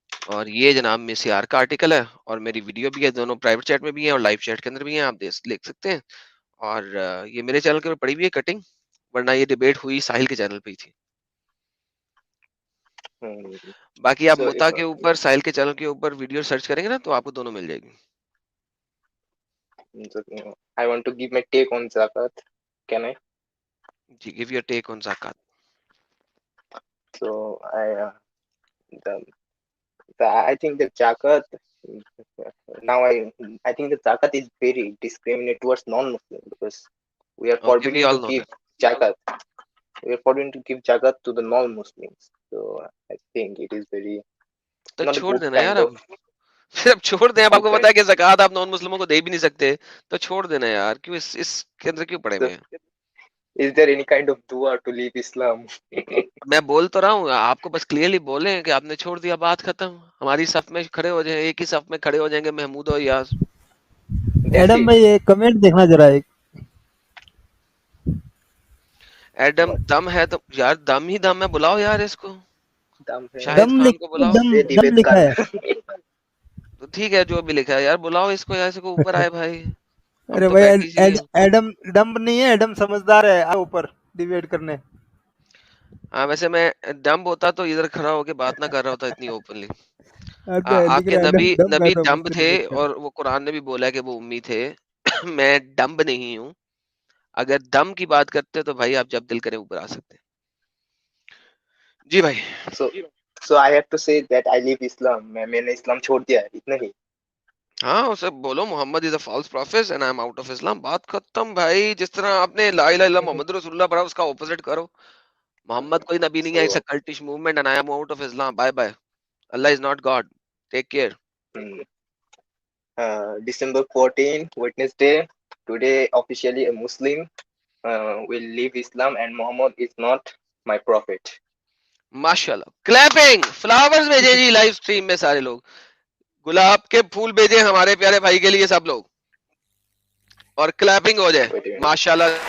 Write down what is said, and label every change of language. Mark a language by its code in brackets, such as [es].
[hi] और ये जनाब मिसियार का आर्टिकल है, और मेरी वीडियो भी है, दोनों प्राइवेट चैट में भी है और लाइव चैट के अंदर भी है, आप देख सकते हैं। और ये मेरे चैनल के ऊपर पड़ी हुई है कटिंग, वरना ये डिबेट हुई साहिल के चैनल पे ही थी। बाकी आप मुता के ऊपर, साहिल के चैनल के ऊपर वीडियो सर्च करेंगे ना, तो आपको दोनों मिल जाएगी। [en] I want to give my take on zakat. Can I? Give your take on zakat. So I think that zakat, now I think that zakat is very discriminatory towards non-Muslims, because we are forbidden to give zakat. We are forbidden to give zakat to the non-Muslims. So I think it is very. [hi] तो छोड़ देना यार, अब फिर अब छोड़ दें। अब आपको पता है कि ज़कात आप नॉन मुस्लिमों को दे भी नहीं सकते, तो छोड़ देना यार, क्यों इसके अंदर क्यों पड़े हुए हैं? [en] Is there any kind of dua to leave Islam? [hi] मैं बोल तो रहा हूँ, आपको बस क्लियरली बोले कि आपने छोड़ दिया, बात खत्म। हमारी सफ में खड़े हो जाए, एक ही सफ में खड़े हो जाएंगे महमूद और यास। एडम भाई एक कमेंट देखना जरा, एक एडम दम है तो यार, दम ही दम है, बुलाओ यार इसको, शाहिद दम खान को बुलाओ। दम लिखा है। तो ठीक है, जो भी लिखा है यार, बुलाओ इसको यार, इसको ऊपर आए भाई। अरे भाई एडम डम्ब नहीं है, एडम समझदार है, ऊपर डिबेट करने। हाँ, वैसे मैं डम्ब होता तो इधर खड़ा होके बात ना कर रहा होता इतनी ओपनली। आपके नबी डम्ब थे, और वो कुरान ने भी बोला है कि वो उम्मी थे। मैं डम्ब नहीं हूँ। अगर दम की बात करते तो भाई आप जब दिल करे ऊपर आ सकते हैं। जी भाई। [en] So I have to say that I leave Islam. [hi] मैंने इस्लाम छोड़ दिया है, इतना ही। हाँ उसे बोलो [en] Muhammad is a false prophet and I am out of Islam, [hi] बात खत्म भाई। जिस तरह आपने ला इलाहा इल्लल्लाह मोहम्मद रसूलुल्लाह पढ़ा उसका ऑपोजिट करो। मोहम्मद कोई नबी नहीं है, [en] It's a So, cultish movement and I am out of Islam, bye bye. Allah is not God, take care. December 14, Wednesday. Today, officially a Muslim will leave Islam, and Muhammad is not my prophet. [hi] माशाल्लाह, clapping, flowers भेजे जी live stream में सारे लोग, गुलाब के फूल भेजे हमारे प्यारे भाई के लिए सब लोग, और क्लैपिंग हो जाए। [en] Wait a minute. [hi] माशाल्लाह।